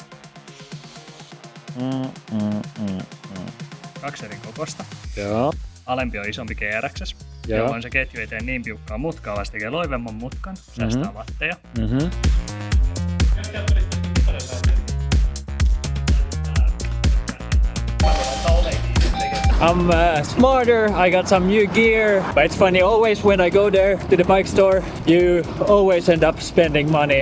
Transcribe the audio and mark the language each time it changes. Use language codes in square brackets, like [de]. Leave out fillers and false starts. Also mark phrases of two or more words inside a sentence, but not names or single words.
[fi] 2 eri kokosta. Joo. Alempi on isompi GRX, jolloin se ketju ei tee niin piukkaa mutkaa, vaan se tekee loivemman mutkan, säästää watteja. [en] I'm smarter, I got some new gear, but it's funny, always when I go there to the bike store, you always end up spending money.